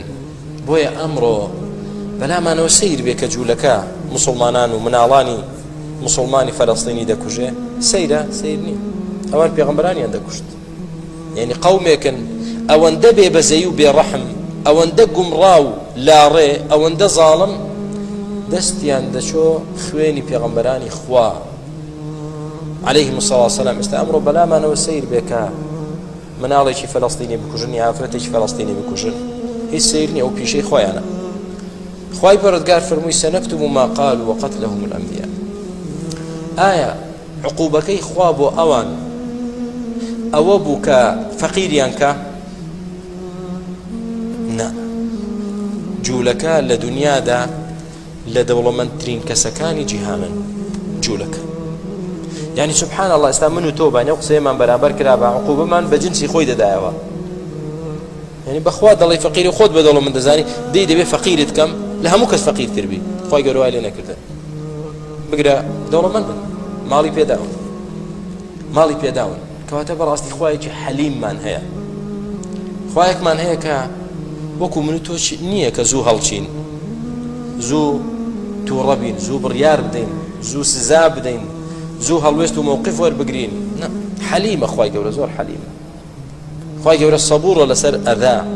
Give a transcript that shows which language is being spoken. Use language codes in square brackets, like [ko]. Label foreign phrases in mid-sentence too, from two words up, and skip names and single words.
[ckb] بۆیە ئەمڕۆ بەلامانەوە سەیر بێ کە جوولەکە موسڵمانان و مناڵانی موسڵمانی فەلەستینی دەکوژێ. سەیرە؟ سەیر نییە. ئەوان پێغەمبەرانیان دەکوشت. يعني قومێکن ئەوەندە بێبەزەی و بێڕەحم ئەوەندە گومڕاو لاڕێ ئەوەندە زاڵم دەستیان دەچۆ خوێنی پێغەمبەرانی خوا [ar] عليهم الصلاة والسلام [ckb] ئێستا ئەمڕۆ بەلامانەوە سەیر بێکە مناڵێکی فەلەستینی بکوژن یا ئافرەتێکی فەلەستینی بکوژن هیچ سەیر نییە ئەو پیشەی خۆیانە خوای پەروەردگار فەرمووی [ar] سەنەکتب ما قالوا وقتلهم الأنبياء [ckb] ئایا عقوبەکەی خوا بۆ ئەوان ئەوە بوو کە فەقیریان کە نا جوولەکە لە دنیادا لە دەوڵەمەندترین کەسەکانی جیهانن جوولەکە يعني [ar] سبحان الله [ckb] ئێستا من و تۆ بانێ قسەیەمان بەرامبەر کرا بە عقوبەمان بە جنسی خۆی دەدایەوە يعني بەخوا دەڵی فەقیری خۆت بە دەوڵەمەند دەزانی دەی دەبێ فەقیرت کەم لە هەموو کەس فەقیرتر بی خۆی گەورە وای لێ نەکردن بگرە دەوڵەمەند بن ماڵی پێداون ماڵی پێداون کەواتە بەڕاستی خوایەکی حەلیممان هەیە خوایەکمان هەیە کە وەکو من و تۆ نییە کە زوو هەڵچین زوو تووڕە بین زوو بڕیار بدەین زوو سزا بدەین زوو هەڵوێست و مووقف وەربگرین حەلیمە خوای گەورە زۆر حەلیمە خوای گەورە سەبوورە لەسەر ئەدا